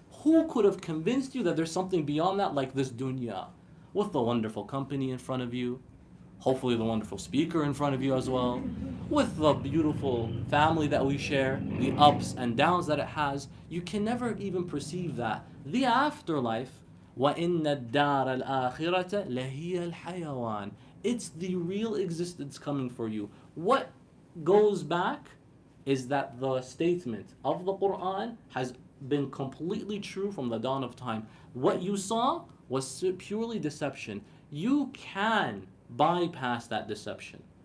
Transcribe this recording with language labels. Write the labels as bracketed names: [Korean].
[English] Who could have convinced you that there's something beyond that like this dunya? With the wonderful company in front of you, hopefully the wonderful speaker in front of you as well, with the beautiful family that we share, the ups and downs that it has, you can never even perceive that. The afterlife, [Arabic] وَإِنَّ الدَّارَ الْآخِرَةَ لَهِيَ الْحَيَوَانِ. [English] It's the real existence coming for you. What goes back is that the statement of the Qur'an has been completely true from the dawn of time. What you saw was purely deception. You can bypass that deception.